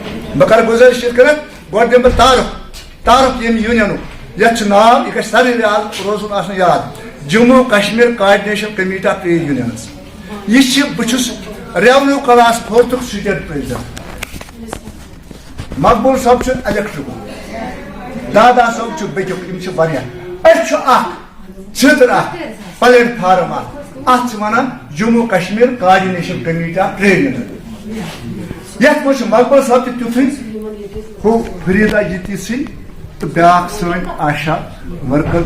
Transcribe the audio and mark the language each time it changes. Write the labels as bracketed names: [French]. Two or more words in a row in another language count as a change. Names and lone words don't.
[Kashmiri] بکر گزارش گۄڈٕ دِمہٕ بہٕ تعارُف ییٚمہِ یوٗنینُک یتھ چھُ ناو یہِ گژھِ سارنٕے روزُن آسُن یاد جموں کشمیر کوآرڈنیشن کمیٹی آف ٹریڈ یوٗنینز یہ چھِ بہٕ چھُس [English] revenue class 4th state president [Kashmiri] مقبول صٲب چھُ الیکٹرک دادا صٲب چھُ بیٚکیُک یِم چھِ واریاہ أسۍ چھُ اکھ چھِتر اکھ پلیٹ فارم اکھ چھِ وَنان جموں کشمیر کوآرڈنیشن کمیٹی آف ٹریڈ یوٗنین یتھ منٛز چھُ مقبول صٲب تہِ تیُتھُے ہُہ فریٖدا جی تہِ سٕے تہٕ بیٛاکھ سٲنۍ [English] ASHA worker